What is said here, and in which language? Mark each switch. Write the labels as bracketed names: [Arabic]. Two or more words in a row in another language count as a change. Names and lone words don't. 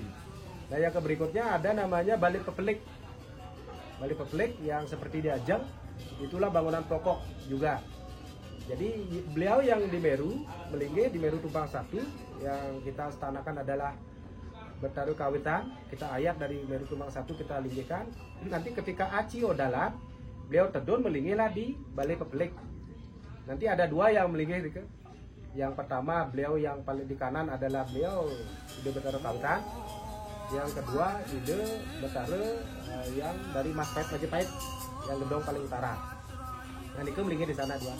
[Indonesian] Nah yang berikutnya ada namanya Balik Pepelik. Balik Pepelik yang seperti di Ajeng, itulah bangunan pokok juga. Jadi beliau yang di Meru, melingeh di Meru Tumpang 1, yang kita stanakan adalah Betaru Kawitan, kita ayat dari Meru Tumpang 1 kita linggihkan. Nanti ketika Aci Odalan, beliau tedun melingihlah di Balai Pepelik. Nanti ada dua yang melingih. Yang pertama beliau yang paling di kanan adalah beliau Ide Betaru Kawitan. Yang kedua Ide Betaru yang dari Majapahit yang gedong paling utara. Nah itu melingih di sana dua.